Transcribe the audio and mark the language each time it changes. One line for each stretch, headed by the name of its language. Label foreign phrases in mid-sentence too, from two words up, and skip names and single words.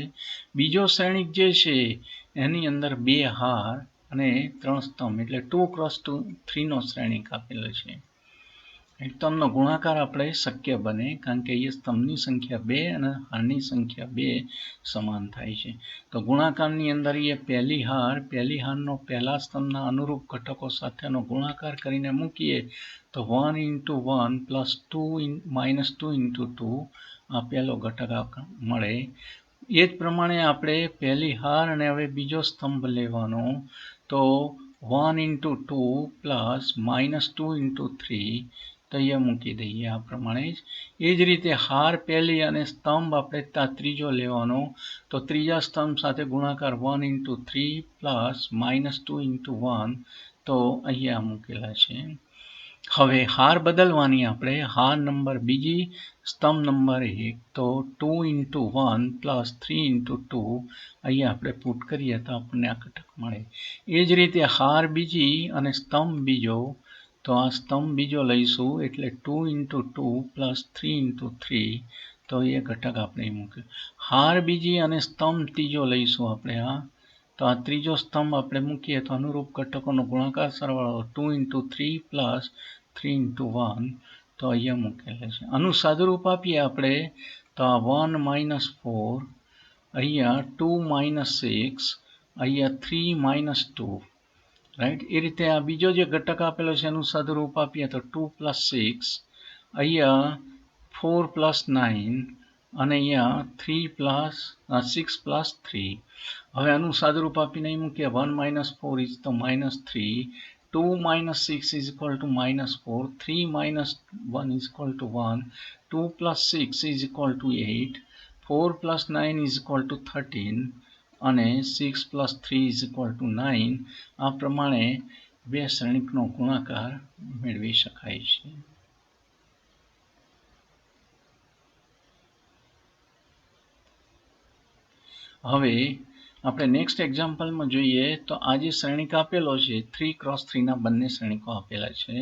Gujarati: બીજો શ્રેણિક જે છે એની અંદર 2 હાર અને 3 સ્તંભ એટલે 2 ક્રોસ 3નો શ્રેણિક આપેલો છે. સ્તંભનો ગુણાકાર આપણે શક્ય બને કારણ કે એ સ્તંભની સંખ્યા 2 અને હારની સંખ્યા 2 સમાન થાય છે. તો ગુણાકારની અંદર એ પહેલી હારનો પહેલા સ્તંભના અનુરૂપ ઘટકો સાથેનો ગુણાકાર કરીને મૂકીએ તો
English: 1 into 1 plus 2 minus 2 into 2
Gujarati: આ પહેલો ઘટક મળે. એ જ પ્રમાણે આપણે પહેલી હાર અને હવે બીજો સ્તંભ લેવાનો તો
English: 1 into 2 plus minus 2 into 3
Gujarati: તો અહીંયા મૂકી દઈએ આ પ્રમાણે જ. એ જ રીતે હાર પહેલી અને સ્તંભ આપણે ત્યાં ત્રીજો લેવાનો તો ત્રીજા સ્તંભ સાથે ગુણાકાર
English: 1 into 3 plus minus 2 into 1
Gujarati: તો અહીંયા મૂકેલા છે. હવે હાર બદલવાની આપણે હાર નંબર બીજી સ્તંભ નંબર 1 તો
English: 2 into 1 plus 3 into 2
Gujarati: અહીંયા આપણે પુટ કરીએ તો આપણને આ ઘટક મળે. એ જ રીતે હાર બીજી અને સ્તંભ બીજો તો આ સ્તંભ બીજો લઈશું એટલે
English: 2 into 2 plus 3 into 3
Gujarati: તો એ ઘટક આપણે મૂક્યું. હાર બીજી અને સ્તંભ ત્રીજો લઈશું આપણે તો આ ત્રીજો સ્તંભ આપણે મૂકીએ તો અનુરૂપ ઘટકોનો ગુણાકાર સરવાળો
English: 2 into 3 plus 3 into 1
Gujarati: તો અહીંયા મૂકેલા છે. આનું સાદુરૂપ આપીએ આપણે તો આ
English: 1 minus 4
Gujarati: અહીંયા
English: 2 minus 6
Gujarati: અહીંયા
English: 3 minus 2
Gujarati: રાઈટ. એ રીતે આ બીજો જે ઘટક આપેલો છે એનું સાદુરૂપ આપીએ તો
English: 2 plus 6
Gujarati: અહીંયા
English: 4 plus 9
Gujarati: અને અહીંયા
English: 3 plus 6 plus 3.
Gujarati: હવે આનું સાદુરૂપ આપીને અહીં મૂકીએ
English: 1 minus 4 is
Gujarati: તો
English: -3 2 minus 6 is equal to -4 3 minus 1 is equal to 1 2 plus 6 is equal to 8 4 plus 9 is equal to 13 અને 6 plus 3 is equal to 9
Gujarati: આ પ્રમાણે બે શ્રેણિકનો ગુણાકાર મેળવી શકાય છે. હવે આપણે
English: next example
Gujarati: જોઈએ તો આ જે શ્રેણિક આપેલો છે 3x3 ના બંને શ્રેણિકો આપેલા છે.